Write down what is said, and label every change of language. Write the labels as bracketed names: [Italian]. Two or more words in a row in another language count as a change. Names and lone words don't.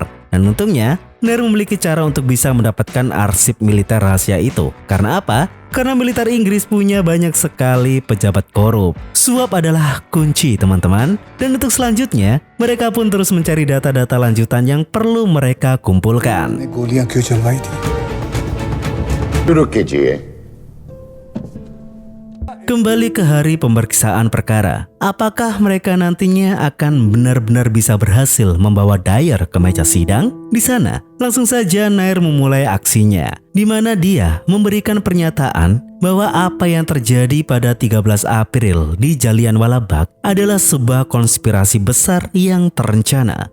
[Indonesian] Dan untungnya Nair memiliki cara untuk bisa mendapatkan arsip militer rahasia itu. Karena apa? Karena militer Inggris punya banyak sekali pejabat korup. Suap adalah kunci teman-teman. Dan untuk selanjutnya, mereka pun terus mencari data-data lanjutan yang perlu mereka kumpulkan. [Hindi] गोलियां क्यों चलवाई थी? शुरू कीजिए। [Indonesian] Kembali ke hari pemeriksaan perkara. Apakah mereka nantinya akan benar-benar bisa berhasil membawa Dyer ke meja sidang? Di sana, langsung saja Nair memulai aksinya, di mana dia memberikan pernyataan bahwa apa yang terjadi pada 13 April di Jallianwala Bagh adalah sebuah konspirasi besar yang terencana.